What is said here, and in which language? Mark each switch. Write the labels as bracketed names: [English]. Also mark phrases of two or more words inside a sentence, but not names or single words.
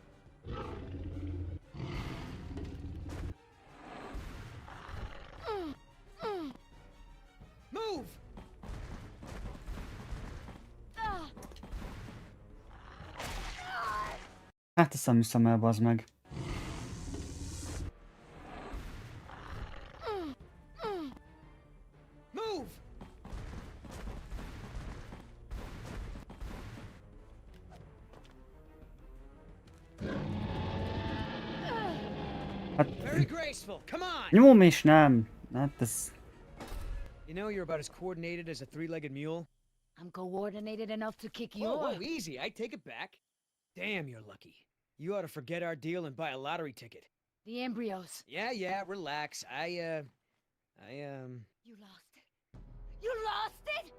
[English] Move! [Hungarian] Hát ezt nem hiszem el, bazd meg. [English] Move! [Hungarian] Hát [English] Very graceful. Come on! [Hungarian] nyomom és nem. Hát ez... [English] You know you're about as coordinated as a three-legged mule? I'm coordinated enough to kick Whoa, your... whoa, easy. I take it back. Damn, you're lucky. You ought to forget our deal and buy a lottery ticket. The embryos. Yeah, relax. You lost it. You lost it?